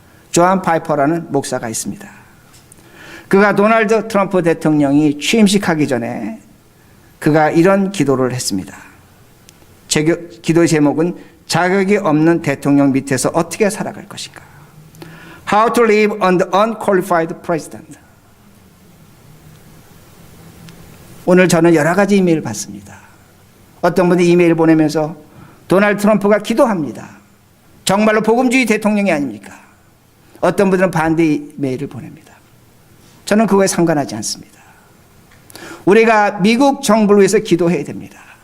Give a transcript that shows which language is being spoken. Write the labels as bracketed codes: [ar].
[ko] 조한 파이퍼라는 목사가 있습니다. 그가 도널드 트럼프 대통령이 취임식하기 전에 그가 이런 기도를 했습니다. 기도의 제목은 자격이 없는 대통령 밑에서 어떻게 살아갈 것인가. [en] How to live under unqualified president. [ko] 오늘 저는 여러 가지 이메일 받습니다. 어떤 분이 이메일 보내면서 도널드 트럼프가 기도합니다. 정말로 복음주의 대통령이 아닙니까? 어떤 분들은 반대 이메일을 보냅니다. 저는 그거에 상관하지 않습니다. 우리가 미국 정부를 위해서 기도해야 됩니다.